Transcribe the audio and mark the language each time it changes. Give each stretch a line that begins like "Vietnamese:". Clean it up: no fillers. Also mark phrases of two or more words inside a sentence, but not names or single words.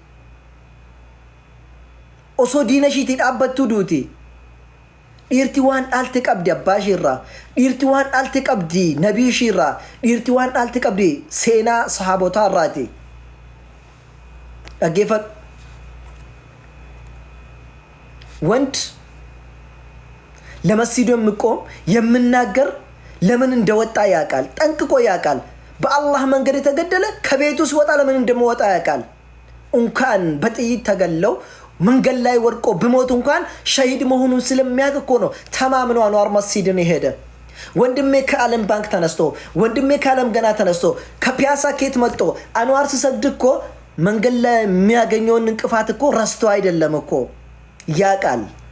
Oromo: osoo diina ishiitii dhaabbattuu duuti dhiirti waan dhaalte qabdi abbaa ishiirraa dhiirti waan dhaalte qabdi nabii ishiirraa dhiirti waan dhaalte qabdi seenaa sahaabotaa irraati dhaggeeffadhu
Amharic: ወንድ ለመስጂዱ የሚቆም የሚናገር ለምን እንደወጣ ያውቃል ጠንቅቆ ያውቃል በአላህ መንገድ የተገደለ ከቤቱ ሲወጣ ለምን እንደሚወጣ ያውቃል እንኳን በጥይት ተገለው መንገድ ላይ ወድቆ በሞት እንኳን ሸሂድ መሆኑን ስለሚያውቅ እኮ ነው ተማምኖ አንዋር መስጂድን ይሄደ ወንድሜ ከዓለም ባንክ ተነስቶ ወንድሜ ከዓለም ገና ተነስቶ ከፒያሳ ኬት መጥቶ አንዋር ሲሰግድ እኮ መንገድ ላይ የሚያገኘውን እንቅፋት እኮ ረስቶ አይደለም እኮ ያቃል